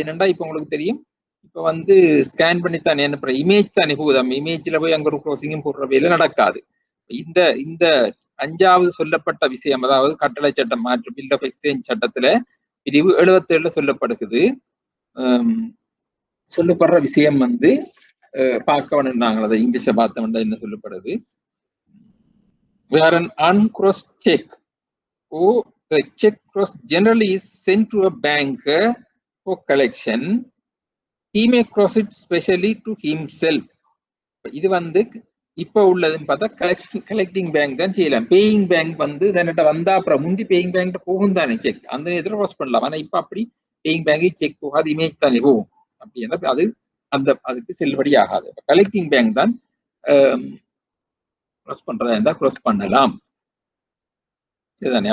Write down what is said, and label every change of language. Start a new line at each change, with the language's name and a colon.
Tamil: என்னண்டா இப்ப உங்களுக்கு தெரியும், இப்ப ஸ்கேன் பண்ணித்தானே அனுப்புற இமேஜ் தானே போதும். இமேஜ்ல போய் அங்க ஒரு க்ளோசிங்கும் போடுற வேலை நடக்காது. இந்த அஞ்சாவது சொல்லப்பட்ட விஷயம், அதாவது கட்டளை சட்டம் மாற்று பில் ஆஃப் எக்ஸ்சேஞ்ச் சட்டத்துல பிரிவு 77 சொல்லப்படுகிறது. சொல்லப்படுற விஷயம் பார்க்க வேணும். நாங்கள் அதை இங்கிலீஷ பார்த்தோம்னா என்ன சொல்லப்படுது,
English: where an uncrossed check or a check cross generally is sent to a banker for collection, he may cross it specially to himself.
Tamil: இது இப்ப உள்ளதுன்னு பார்த்தா கலெக்டிங் பேங்க் தான் செய்யலாம். பேயிங் பேங்க் தன்னிட்ட வந்தா அப்புறம் முந்தி பேயிங் பேங்க் போகும் தானே செக், அந்த நேரத்தில் க்ளோஸ் பண்ணலாம். ஆனா இப்ப அப்படி பேயிங் பேங்க் செக் போகாது, இமேஜ் தானே போகும். அப்படி அது அதுக்கு செல்லுபடி ஆகாது. கலெக்டிங் பேங்க் தான் க்ளோஸ் பண்றதா இருந்தா க்ளோஸ் பண்ணலாம். சரிதானே.